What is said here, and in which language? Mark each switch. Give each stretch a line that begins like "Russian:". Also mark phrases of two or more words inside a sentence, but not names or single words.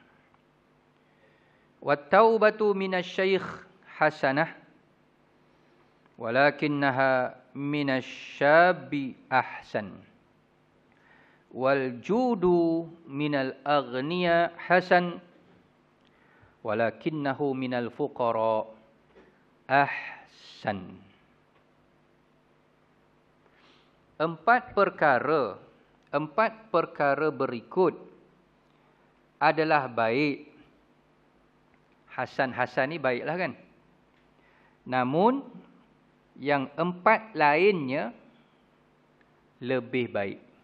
Arabic: والتوبة من الشيخ حسنة ولكنها من الشاب أحسن. والجود من الأغنياء حسن ولكنه من الفقراء أحسن.
Malay: Empat perkara berikut adalah baik. Hasan ni baiklah kan. Namun yang empat lainnya lebih baik.